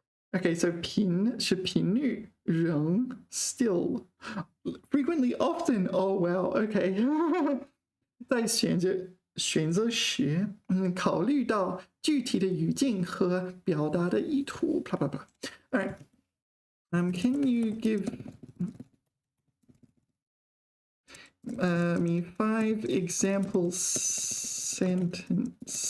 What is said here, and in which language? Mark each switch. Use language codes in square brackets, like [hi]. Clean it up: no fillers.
[en] Okay, so [zh] 频是频率，仍 [en] still frequently often. Oh wow, okay. [zh] 在选择时，考虑到具体的语境和表达的意图。 [en] blah blah blah. All right. Can you give me 5 example sentences?